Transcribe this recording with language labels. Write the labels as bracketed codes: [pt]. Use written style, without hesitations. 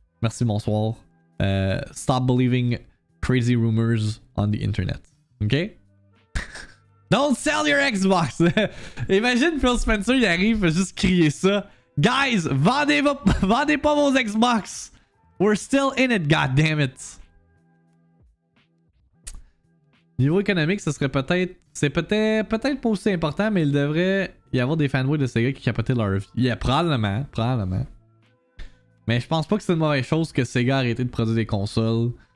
[fr] Merci, bonsoir. [en] Stop believing crazy rumors on the internet. OK? Don't sell your Xbox! [fr] Imagine Phil Spencer, il arrive, il fait juste crier ça. Guys, vendez pas vos Xbox! [en] We're still in it, goddammit! [fr] Niveau économique, ce serait peut-être... C'est peut-être pas aussi important, mais il devrait y avoir des fanboys de Sega qui capotaient leur vie. Yeah, probablement. Mais je pense pas que c'est une mauvaise chose que Sega a arrêté de produire des consoles.